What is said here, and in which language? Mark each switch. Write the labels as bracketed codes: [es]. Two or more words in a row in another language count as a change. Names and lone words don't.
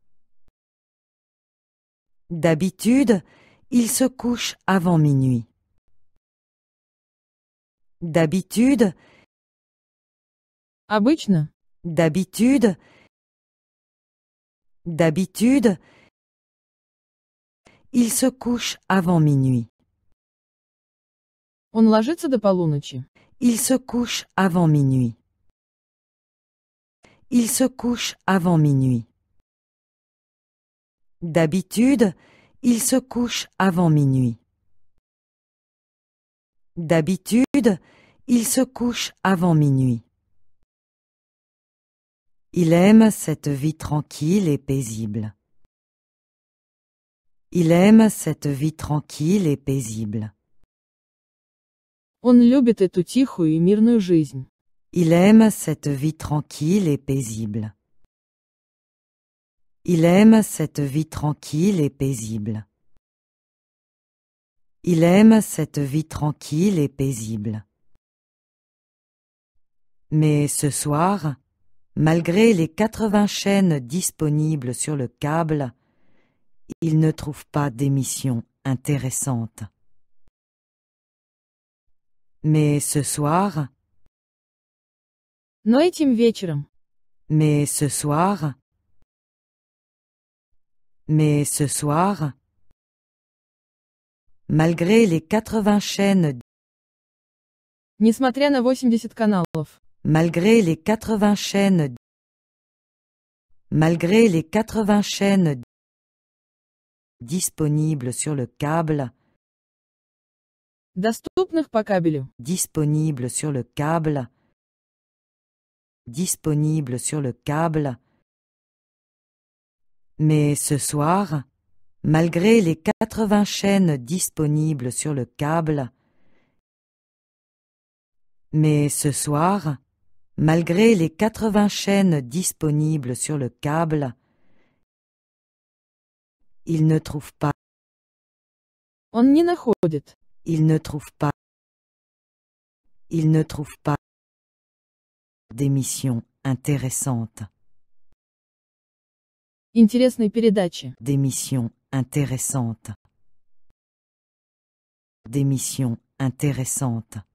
[fr] D'habitude, il se couche avant minuit. D'habitude, [ru] Обычно. [fr] d'habitude, d'habitude, il se couche avant minuit. [ru] Он ложится до полуночи. [fr] Il se couche avant minuit. Il se couche avant minuit. D'habitude, il se couche avant minuit. D'habitude, il se couche avant minuit. Il aime cette vie tranquille et paisible. Il aime cette vie tranquille et paisible. [ru] Он любит эту тихую и мирную жизнь. [fr] Il aime cette vie tranquille et paisible. Il aime cette vie tranquille et paisible. Il aime cette vie tranquille et paisible. Mais ce soir, malgré les 80 chaînes disponibles sur le câble, il ne trouve pas d'émission intéressante. Mais ce soir, [ru] Но этим вечером. [fr] mais ce soir, mais ce soir, malgré les 80 chaînes, [ru] Несмотря на 80 каналов. [fr] malgré les 80 chaînes, malgré les 80 chaînes disponibles sur le câble, [ru] Доступных по кабелю. [fr] disponibles sur le câble, disponibles sur le câble. Mais ce soir, malgré les 80 chaînes disponibles sur le câble, mais ce soir, malgré les 80 chaînes disponibles sur le câble, il ne trouve pas, [ru] Он не находит. [fr] il ne trouve pas, il ne trouve pas d'émission intéressante, [ru] Интересной передачи. [fr] d'émission intéressante, d'émission intéressante.